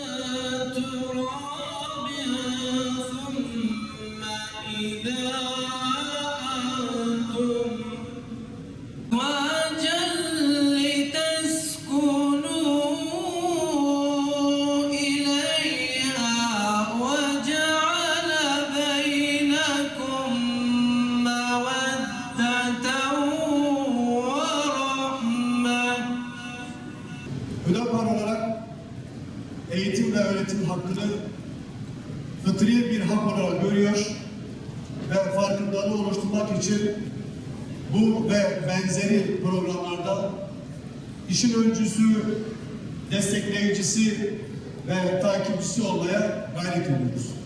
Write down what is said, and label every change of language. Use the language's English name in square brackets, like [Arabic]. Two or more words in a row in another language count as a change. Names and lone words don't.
[Arabic] تراب ثم إذا أنتم أزواجا لتسكنوا إليها وجعل بينكم مودة ورحمة. [Turkish] Hüdapar olarak eğitim ve öğretim hakkını fıtri bir hak olarak görüyor ve farkındalığı oluşturmak için bu ve benzeri programlarda işin öncüsü, destekleyicisi ve takipçisi olmaya gayret ediyoruz.